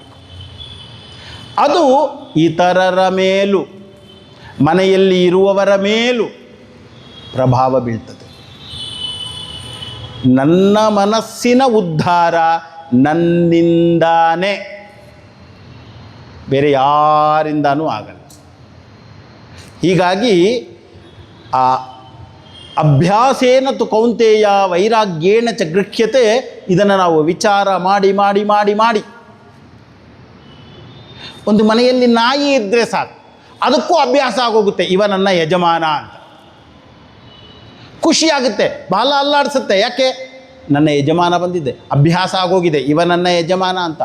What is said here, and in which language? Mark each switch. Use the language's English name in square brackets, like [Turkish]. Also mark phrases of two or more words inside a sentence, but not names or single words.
[Kannada] ಅದು ಇತರರ ಮೇಲೂ ಮನೆಯಲ್ಲಿ ಇರುವವರ ಮೇಲೂ ಪ್ರಭಾವ ಬೀಳ್ತದೆ. ನನ್ನ ಮನಸ್ಸಿನ ಉದ್ಧಾರ ನನ್ನಿಂದಾನೇ, ಬೇರೆ ಯಾರಿಂದನೂ ಆಗಲ್ಲ. ಹೀಗಾಗಿ ಆ [Sanskrit] ಅಭ್ಯಾಸೇನ ತು ಕೌಂತೆಯ ವೈರಾಗ್ಯೇಣ ಚ ಗೃಹ್ಯತೆ, [Kannada] ಇದನ್ನು ನಾವು ವಿಚಾರ ಮಾಡಿ ಮಾಡಿ ಮಾಡಿ ಮಾಡಿ ಒಂದು ಮನೆಯಲ್ಲಿ ನಾಯಿ ಇದ್ದರೆ ಸಾಕು, ಅದಕ್ಕೂ ಅಭ್ಯಾಸ ಆಗೋಗುತ್ತೆ, ಇವ ನನ್ನ ಯಜಮಾನ ಅಂತ. ಖುಷಿಯಾಗುತ್ತೆ, ಬಾಲ ಅಲ್ಲಾಡಿಸುತ್ತೆ. ಯಾಕೆ? ನನ್ನ ಯಜಮಾನ ಬಂದಿದ್ದೆ, ಅಭ್ಯಾಸ ಆಗೋಗಿದೆ, ಇವ ನನ್ನ ಯಜಮಾನ ಅಂತ.